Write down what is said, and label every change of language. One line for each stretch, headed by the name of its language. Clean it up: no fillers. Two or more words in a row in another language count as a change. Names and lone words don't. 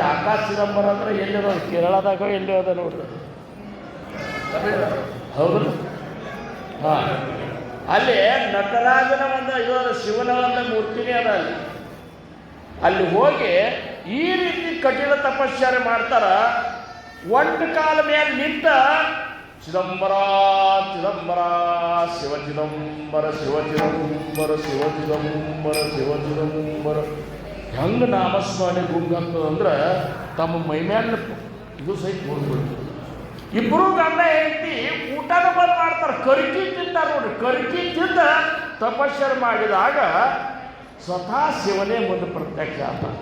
Kannada: ಆಕಾಶ ಚಿದಂಬರ ಅಂದರೆ ಎಲ್ಲಿರೋದು, ಕೇರಳದಾಗ ಎಲ್ಲಿ ಅದ ನೋಡ್ರಿ. ಹೌದು. ಹಾಂ, ಅಲ್ಲಿ ನಟರಾಜನ ಒಂದು ಇದರ ಶಿವನ ಒಂದು ಮೂರ್ತಿನೇ ಅದ ಅಲ್ಲಿ. ಅಲ್ಲಿ ಹೋಗಿ ಈ ರೀತಿ ಕಠಿಣ ತಪಶ್ಚರ್ಯ ಮಾಡ್ತಾರ. ಒಂದು ಕಾಲ ಮೇಲೆ ನಿಂತ ಚಿದಂಬರ ಚಿದಂಬರ ಶಿವ ಚಿದಂಬರ ಶಿವ ಚಿದಂಬರ ಶಿವ ಚಿದಂಬರ ಶಿವ ಚಿದಂಬರ ಹೆಂಗೆ ನಾಮಸ್ಮರಣೆ ಗುಂಗಂತದಂದ್ರೆ ತಮ್ಮ ಮೈಮ್ಯಾಲ ಇದು ಸಹಿತ ಹೋಗ್ಬಿಡ್ತು. ಇಬ್ಬರು ಗಂಡ ಹೆಂಡತಿ ಊಟನ ಬಂದು ಮಾಡ್ತಾರೆ, ಕರಿಕಿ ತಿಂತಾರೆ ನೋಡ್ರಿ. ಕರಿಕಿ ತಿಂದ ತಪಶ್ಚರ್ಯ ಮಾಡಿದಾಗ ಸ್ವತಃ ಶಿವನೇ ಮುಂದೆ ಪ್ರತ್ಯಕ್ಷ ಆತ.